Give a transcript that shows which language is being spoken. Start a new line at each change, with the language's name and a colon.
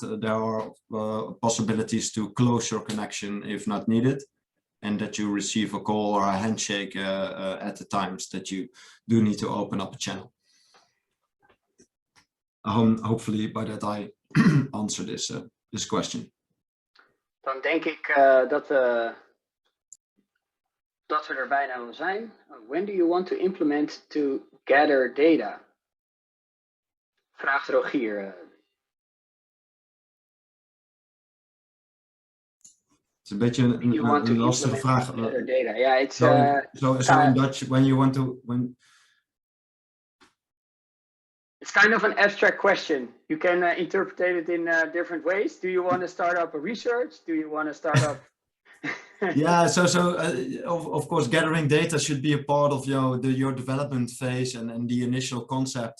English: There are possibilities to close your connection if not needed, and that you receive a call or a handshake at the times that you do need to open up a channel. Hopefully by that I answer this question.
Dutch: Dan denk ik dat we er bijna wel zijn.
English: When do you want to implement to gather data?
Dutch: Vraagt Rogier. Het is een beetje een lastige vraag.
English: Data. Yeah, it's so in Dutch, when you want to It's kind of an abstract question. You can interpret it in different ways. Do you want to start up a research? Do you want to start up? Yeah, of course, gathering data should be a part of your development phase and the initial concept.